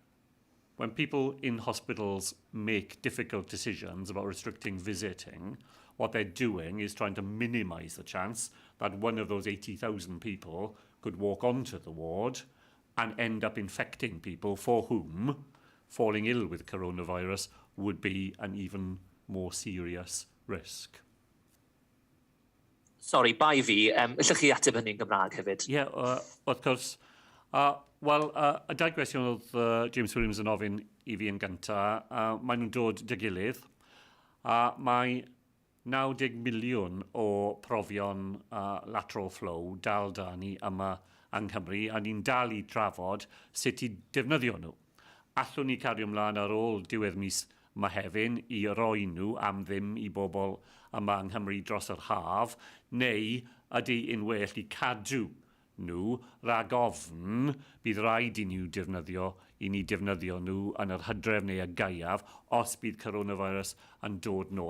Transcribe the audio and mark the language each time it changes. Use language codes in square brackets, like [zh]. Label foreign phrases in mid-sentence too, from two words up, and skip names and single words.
[en] When people in hospitals make difficult decisions about restricting visiting what they're doing is trying to minimise the chance that one of those 80,000 people could walk onto the ward and end up infecting people for whom falling ill with coronavirus would be an even more serious risk. Sorry, [cy] bai fi, ydych chi ateb hynny'n Gymraeg hefyd? Ie, wrth gwrs. Wel, y dau gwestiwn oedd James Williams yn ofyn i fi yn gyntaf, maen nhw'n dod dy gilydd. Mae 90 miliwn o profion [en] lateral flow [cy] dal da ni yma yng Nghymru, a ni'n dal i drafod sut i defnyddio nhw. Allwn ni cario ymlaen ar ôl diwedd mis Mehefin i roi nhw am ddim i bobl yma yng Nghymru dros yr haf, neu ydy yn well i cadw nhw rhag ofn bydd rhaid i ni defnyddio nhw yn yr hydref neu y gaiaf os bydd coronavirus yn dod nôl.